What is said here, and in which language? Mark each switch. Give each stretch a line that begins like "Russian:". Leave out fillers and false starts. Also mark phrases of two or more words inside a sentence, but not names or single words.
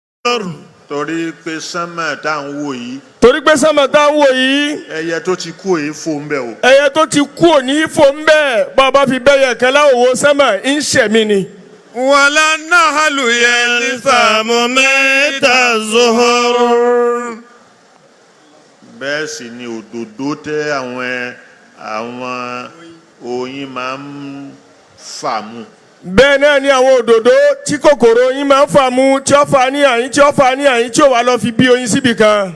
Yoruba: torí pé sánmà tá à ń wò yìí torí pé sánmà tá ń wò yìí ẹyẹ tó ti kú èyí fò ń bẹ o. ẹyẹ tó ti kú òní fò ń bẹ bàbá fi bẹyẹ kan láwòwò sánmà ń ṣẹ̀mí ni.
Arabic: ولا النحل يلثم ميت الزهر.
Yoruba: bẹ́ẹ̀ sì ni òdòdó tẹ àwọn oyin máa ń fà mú. bẹ́ẹ̀ náà ni àwọn òdòdó tí kòkòrò oyin máa ń fà mú tí ó fà ní àyín tí ó fà ní àyín tí ó wà lọ fi bí oyin síbì kan.